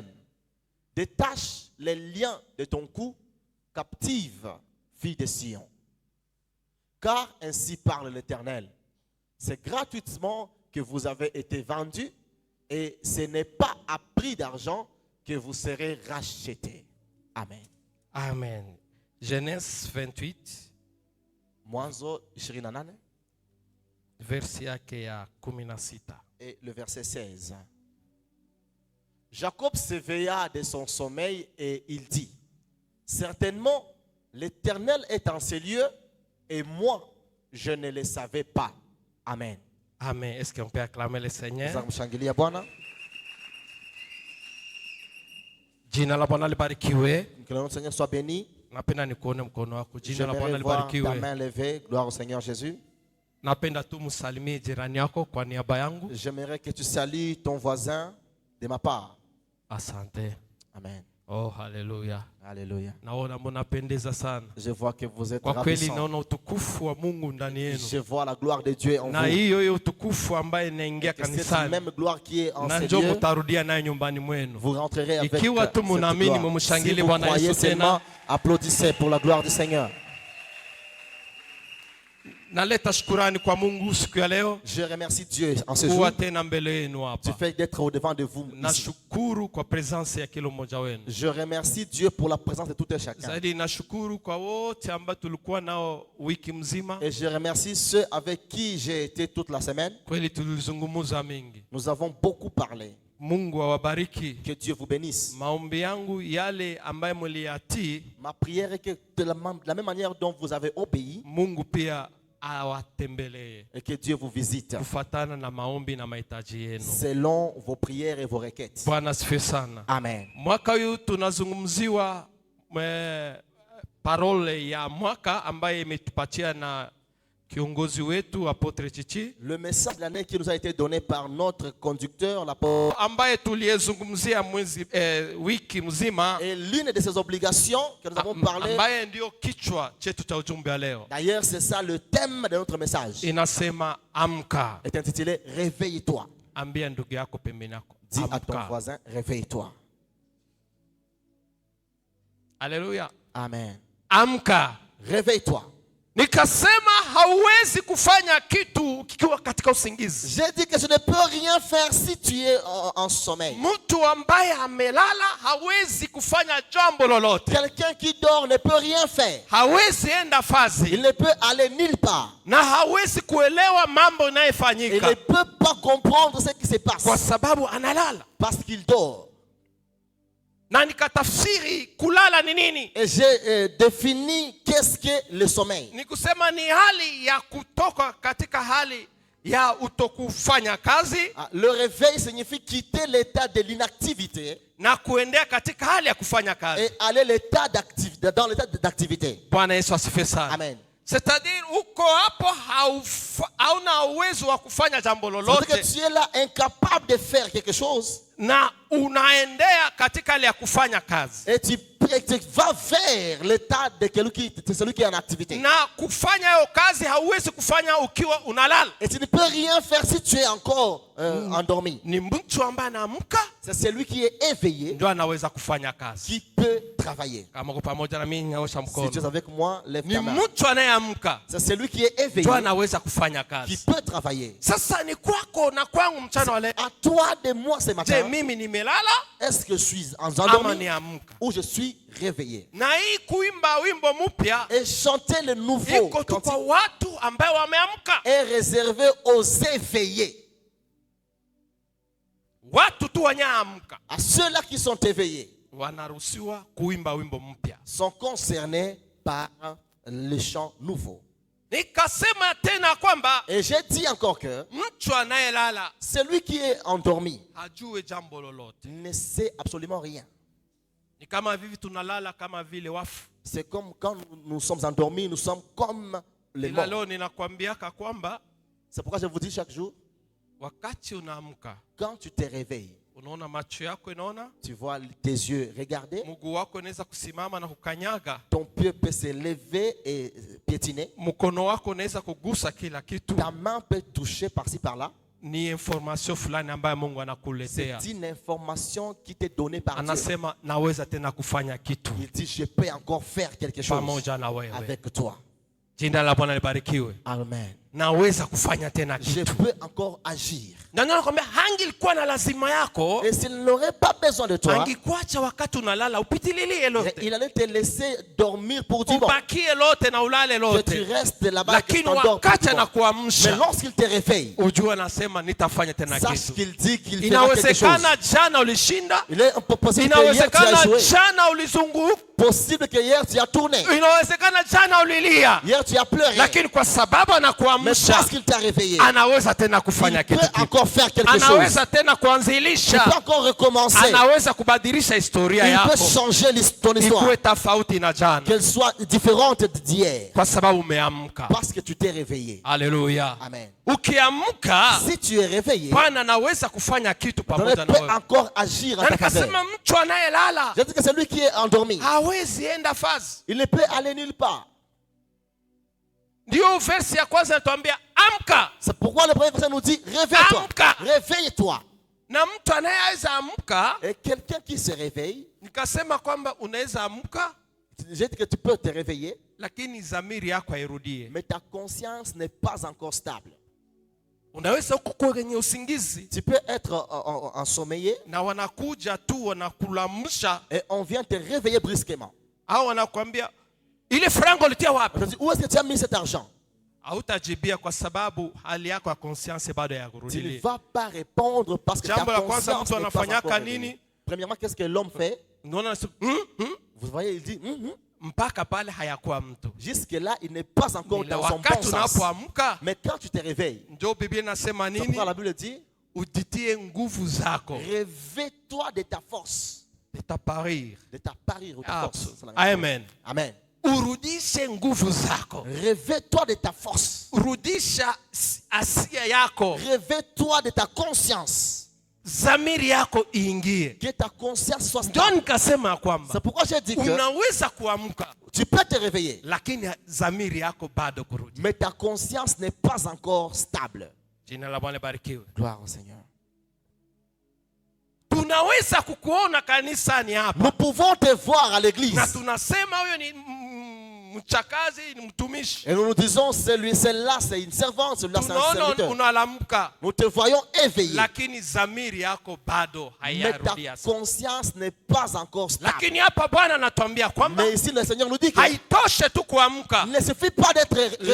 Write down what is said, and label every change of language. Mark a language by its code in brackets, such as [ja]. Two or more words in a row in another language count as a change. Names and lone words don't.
[fr] Détache les liens de ton cou, captive, fille de Sion. Car ainsi parle l'Éternel, c'est gratuitement que vous avez été vendus et ce n'est pas à prix d'argent que vous serez rachetés. Amen. Amen. Genèse 28 [sw] Mwanzo 28 versi yake ya 16. [fr] et le verset 16. Jacob s'éveilla de son sommeil et il dit, certainement l'Éternel est en ces lieux et moi je ne le savais pas. Amen. Amen. Est-ce qu'on peut acclamer le Seigneur? [sw] Mshangilia Bwana. Jina la Bwana libarikiwe. [fr] Que le nom du Seigneur soit béni. [sw] Napenda nikuone mkono wako. Jina la Bwana [fr] J'aimerais voir ta [sw] libarikiwe. [fr] main levée. Gloire au Seigneur Jésus. [sw] Napenda tu msalimie jirani yako kwa niaba yangu. [fr] J'aimerais que tu salues ton voisin de ma part. [sw] Asante. Amen. Oh, haleluya. [fr] Alléluia. [sw] Naona mnapendeza sana. [fr] Je vois que vous êtes [sw] Kwa kweli [fr] ravissants. [sw] naona utukufu wa Mungu ndani yenu. [fr] Je vois la gloire de Dieu en [sw] Na [fr] vous. [sw] hiyo utukufu ambaye inaingia [fr] Et c'est cette [sw] kanisani. [fr] même gloire qui est en [sw] Na [fr] ces [sw] njoo [fr] lieux. [sw] mtarudia nayo nyumbani mwenu. [fr] Vous rentrerez avec [sw] Ikiwa tu [fr] cette [sw] munaamini, [fr] gloire. [sw] mumshangilie [fr] Si vous [sw] Bwana [fr] croyez [sw] Yesu tena. [fr] seulement, applaudissez pour la gloire du Seigneur. [sw] Naleta shukurani kwa Mungu siku ya leo. [fr] Je remercie Dieu en ce jour. [sw] Kuwa tena mbele yenu [fr] Du [sw] hapa. [fr] fait d'être au devant de vous ici. [sw] Nashukuru kwa presence ya kila mmoja wenu. [fr] Je remercie Dieu pour la présence de tout un chacun. [sw] Zaidi nashukuru kwa wote ambao tulikuwa nao wiki mzima. [fr] Et je remercie ceux avec qui j'ai été toute la semaine. [sw] Kweli tulizungumza mingi. [fr] Nous avons beaucoup parlé. [sw] Mungu awabariki. [fr] Que Dieu vous bénisse. [sw] Maombi yangu yale ambaye mliyatii, [fr] Ma prière est que de la même manière dont vous avez obéi, [sw] Mungu pia awatembelee [fr] et que Dieu vous visite [sw] kufatana na maombi na mahitaji yenu. [fr] selon vos prières et vos requêtes. [sw] Bwana asifiwe sana. Amen. Mwaka huu tunazungumziwa parole ya mwaka ambaye imetupatia na kiongozi wetu Apotre Chichi, [fr] Le message de l'année qui nous a été donné par notre conducteur, l'apôtre, [sw] ambaye tuliyezungumzia wiki mzima, [fr] et l'une de ses obligations que nous avons parlé, [sw] ambaye ndio kichwa chetu cha ujumbe wa leo, [fr] d'ailleurs c'est ça le thème de notre message, [sw] inasema amka. [fr] est intitulé Réveille-toi. [sw] Ambia ndugu yako pembeni yako, [fr] Dis à ton [sw] amka. [fr] voisin, réveille-toi. Alléluia. Amen. [sw] Amka. [fr] Réveille-toi. [sw] Nikasema hauwezi kufanya kitu kikiwa katika usingizi. [fr] J'ai dit que je ne peux rien faire si tu es en sommeil. [sw] Mtu ambaye amelala hawezi kufanya jambo lolote. [fr] Quelqu'un qui dort ne peut rien faire. [sw] Hawezi enda [fr] Il [sw] fazi [fr] ne peut aller nulle part. [sw] na hawezi kuelewa mambo [fr] Il ne [sw] yanayofanyika [fr] peut pas comprendre ce qui se passe [sw] kwa sababu analala. [fr] parce qu'il dort. [sw] Na nikatafsiri kulala ni nini? [fr] Et j'ai défini qu'est-ce que le sommeil. [sw] Ni kusema ni hali ya kutoka katika hali ya utokufanya kazi [fr] Le réveil signifie quitter l'état de l'inactivité [sw] na kuendea katika hali ya kufanya kazi. [fr] et aller dans l'état d'activité. [sw] Bwana Yesu asifiwe sana. Amen. [fr] C'est-à-dire [sw] uko hapo hauna uwezo wa kufanya jambo [fr] C'est-à-dire [sw] lolote [fr] que tu es là incapable de faire quelque chose [sw] na unaendea katika hali ya kufanya kazi. [fr] et tu vas vers l'état de celui qui est en activité. [sw] Na kufanya hiyo kazi hauwezi kufanya ukiwa unalala. [fr] Et tu ne peux rien faire si tu es encore endormi. [sw] Ni mtu ambaye anaamka [fr] C'est celui qui est éveillé [sw] ndio anaweza kufanya kazi. [fr] qui peut travailler. [sw] Kama uko pamoja na mimi nyosha [fr] Si tu es [sw] mkono. [fr] avec moi, lève [sw] Ni [fr] ta main. [sw] mtu anayeamka [fr] C'est celui qui est [sw] ndio [fr] éveillé [sw] anaweza kufanya [fr] qui [sw] kazi. [fr] peut travailler. [sw] Sasa ni kwako na kwangu mchana wa leo. [fr] À toi de moi ce [sw] Je, [fr] matin, [sw] mimi nimelala [fr] est-ce que je suis [sw] ama [fr] endormi [sw] niamka? [fr] ou je suis réveillé? [sw] Na hii kuimba wimbo mpya [fr] Et chanter le nouveau [sw] iko tu kwa [fr] cantique [sw] watu ambao wameamka. [fr] est réservé aux éveillés. [sw] watu tu wanyaamka [fr] À ceux-là qui sont éveillés, [sw] wanaruhusiwa kuimba wimbo mpya. [fr] sont concernés par le chant nouveau. [sw] Nikasema tena kwamba [fr] Et j'ai dit encore que [sw] mtu anayelala [fr] celui qui est endormi [sw] hajue jambo lolote. [fr] ne sait absolument rien. [sw] Ni kama vivi tunalala kama vile wafu. [fr] C'est comme quand nous sommes endormis, nous sommes comme les [sw] Ila [fr] morts. [sw] leo ninakwambiaka kwamba [fr] C'est pourquoi je vous dis chaque jour, [sw] wakati unaamka [fr] quand tu te réveilles, [sw] unaona macho yako inaona, [fr] tu vois tes yeux regarder, [sw] mguu wako unaweza kusimama na kukanyaga, [fr] ton pied peut se lever et piétiner, [sw] mkono wako unaweza kugusa kila kitu. [fr] ta main peut toucher par-ci par-là. [sw] Ni information fulani ambayo Mungu [fr] C'est [sw] anakuletea. [fr] une information qui t'est donnée par Dieu. [sw] Anasema naweza tena kufanya kitu [fr] Il dit, je peux encore faire quelque chose [sw] pamoja na wewe. [fr] avec toi. [sw] Jina la Bwana libarikiwe. Amen. Naweza kufanya tena [fr] Je [sw] kitu. [fr] peux encore agir. [sw] Na ndio nakwambia hangilikuwa na lazima yako, [fr] Et s'il n'aurait pas besoin de toi, [sw] angikuacha wakati unalala upitililie lote. [fr] il allait te laisser dormir pour dire, bon, [sw] Ubakie lote na ulale [fr] que [sw] lote. [fr] tu restes là-bas, que tu [sw] Lakini [fr] t'endors. [sw] wakati [fr] Mais [sw] anakuamsha, [fr] lorsqu'il te réveille, [sw] ujue anasema nitafanya tena [fr] sache [sw] kitu. [fr] qu'il dit qu'il fera quelque chose. [sw] Inawezekana jana ulishinda, [fr] Il est possible que hier tu as [sw] inawezekana [fr] joué. [sw] jana ulizunguka, [fr] Possible que hier tu as tourné. [sw] inawezekana jana ulilia, [fr] Hier tu as pleuré. [sw] lakini kwa sababu [fr] Mais [sw] anakuamsha [fr] parce qu'il t'a réveillé, [sw] anaweza tena kufanya [fr] il peut [sw] kitu kipya. [fr] encore faire quelque chose. [sw] Anaweza tena [fr] Il peut [sw] kuanzilisha, [fr] encore recommencer. [sw] anaweza kubadilisha historia [fr] Il peut [sw] yako [fr] changer ton histoire. [sw] ikuwe tofauti na jana, [fr] Qu'elle soit différente d'hier. [sw] kwa sababu umeamka. [fr] Parce que tu t'es réveillé. [sw] Haleluya! Amen. Ukiamka, [fr] Si tu es réveillé, [sw] Bwana anaweza kufanya kitu [fr] tu [sw] pamoja na [fr] peux [sw] wewe. [fr] encore agir en [sw] Na [fr] ta faveur. [sw] nikasema mtu anayelala [fr] Je dis que celui qui est endormi, [sw] hawezi enda fazi. [fr] il ne peut aller nulle part. [sw] Ndio versi ya kwanza inatuambia amka, [fr] C'est pourquoi le premier verset nous dit, réveille-toi. [sw] Amka. [fr] Réveille-toi. [sw] na mtu anayeweza amka. [fr] Et quelqu'un qui se réveille, [sw] Nikasema kwamba unaweza amka, [fr] je dis que tu peux te réveiller, [sw] lakini dhamiri yako hairudie. [fr] mais ta conscience n'est pas encore stable. [sw] Unaweza huko kwenye usingizi [fr] Tu peux être ensommeillé [sw] na wanakuja tu wanakulamsha, [fr] et on vient te réveiller brusquement. [sw] au wanakuambia ile frango ulitia wapi? [fr] On te dit, où est-ce que tu as mis cet argent? [sw] Hautajibia kwa sababu hali yako ya conscience bado [fr] Tu ne [sw] hayakurudia. [fr] vas pas répondre parce que ta [sw] Jambo la kwanza [fr] conscience [sw] mtu [fr] n'est pas [sw] anafanyaka [fr] encore [sw] nini? [fr] réveillée. Premièrement, qu'est-ce que l'homme fait? [sw] Unaona [fr] Vous voyez, il dit, [sw] mpaka pale hayakuwa mtu. [fr] jusque-là, il n'est pas encore [sw] Ila [fr] dans son bon [sw] wakati [fr] sens. [sw] unapoamka, [fr] Mais quand tu te réveilles, [sw] ndio Biblia inasema [fr] c'est [sw] nini? [fr] pourquoi la Bible dit, [sw] Ujitie nguvu zako, [fr] réveille-toi de ta force, itaparir. de ta parure ou ta force. C'est la même chose. Amen. Amen. [sw] Urudishe nguvu zako, [fr] Réveille-toi de ta force. [sw] rudisha asia yako, [fr] Réveille-toi de ta conscience. [sw] dhamiri yako iingie. [fr] Que ta conscience soit [sw] Ndio [fr] stable. [sw] nikasema kwamba [fr] C'est pourquoi j'ai dit que [sw] unaweza kuamka, [fr] tu peux te réveiller, [sw] lakini dhamiri yako bado kurudi. [fr] mais ta conscience n'est pas encore stable. [sw] Jina la Bwana libarikiwe. [fr] Gloire au Seigneur. [sw] Tunaweza kukuona kanisani hapa [fr] Nous pouvons te voir à l'église. [sw] na tunasema huyo ni mchakazi, ni mtumishi. [fr] Et nous nous disons, celle-là, c'est une servante, celui-là, c'est un [sw] Tunaona [fr] serviteur. [sw] unalamka, [fr] Nous te voyons éveillé, [sw] lakini dhamiri yako bado [fr] mais ta [sw] haijarudia. [fr] conscience n'est pas encore stable. [sw] Lakini hapa Bwana anatuambia kwamba [fr] Mais ici, le Seigneur nous dit qu'il [sw] haitoshe tu kuamka, [fr] ne suffit pas d'être réveillé,